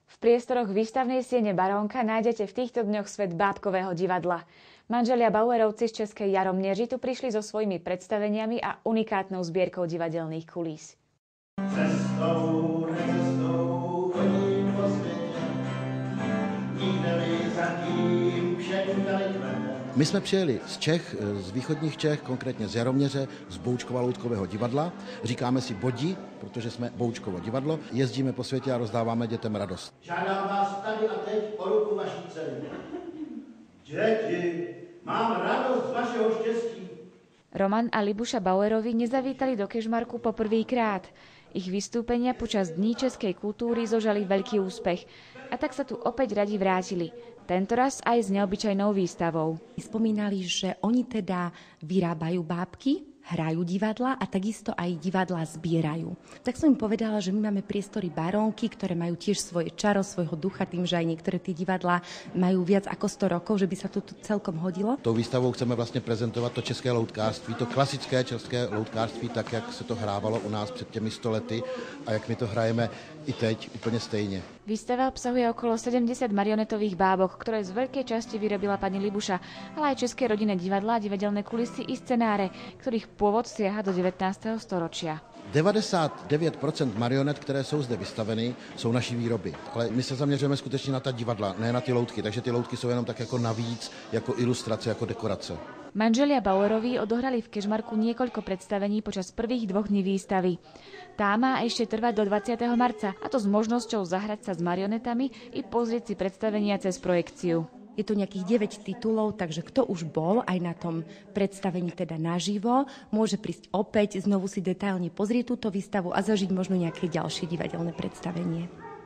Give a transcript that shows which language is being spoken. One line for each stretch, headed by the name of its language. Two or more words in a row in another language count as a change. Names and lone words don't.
Slovak: priestoroch výstavnej siene Barónka nájdete v týchto dňoch svet bábkového divadla. Manželia Bauerovci z Českej Jaromneži tu prišli so svojimi predstaveniami a unikátnou zbierkou divadelných kulís.
Czech: Cestou, chodím po světě, nikde-li zatím všechno kvete. My jsme přijeli z Čech, z východních Čech, konkrétně z Jaroměře, z Boučkova-Loutkového divadla. Říkáme si Bodi, protože jsme Boučkovo divadlo. Jezdíme po světě a rozdáváme dětem radost. Žádám vás tady a teď o ruku vaší dcery. Děti, mám radost z vašeho štěstí.
Slovak: Roman a Libuša Bauerovi nezavítali do Kežmarku poprvýkrát. Ich vystúpenia počas Dní českej kultúry zožali veľký úspech a tak sa tu opäť radi vrátili. Tentoraz aj s neobyčajnou výstavou. Spomínali, že oni teda vyrábajú bábky, hrajú divadla a takisto aj divadla zbierajú. Tak som im povedala, že my máme priestory Barónky, ktoré majú tiež svoje čaro, svojho ducha, tým, že aj niektoré tie divadlá majú viac ako 100 rokov, že by sa to tu celkom hodilo.
Czech: Tou výstavou chceme vlastně prezentovat to české loutkářství, to klasické české loutkářství, tak jak se to hrávalo u nás před těmi 100 lety a jak my to hrajeme i teď úplně stejně.
Slovak: Výstava obsahuje okolo 70 marionetových bábok, ktoré z veľkej časti vyrobila pani Libuša, ale aj české rodinné divadlá, divadelné kulisy i scenáre, ktorých pôvod siaha do 19. storočia.
Czech: 99% marionet, které jsou zde vystaveny, jsou naší výroby. Ale my se zaměřujeme skutečně na ta divadla, ne na ty loutky, takže ty loutky jsou jenom tak jako navíc, jako ilustrace, jako dekorace.
Slovak: Manželia Bauerovi odohrali v Kežmarku niekoľko predstavení počas prvých 2 dní výstavy. Tá má ešte trvať do 20. marca, a to s možnosťou zahrať sa s marionetami i pozrieť si predstavenia cez projekciu. Je to nejakých 9 titulov, takže kto už bol aj na tom predstavení teda naživo, môže prísť opäť, znovu si detailne pozrieť túto výstavu a zažiť možno nejaké ďalšie divadelné predstavenie.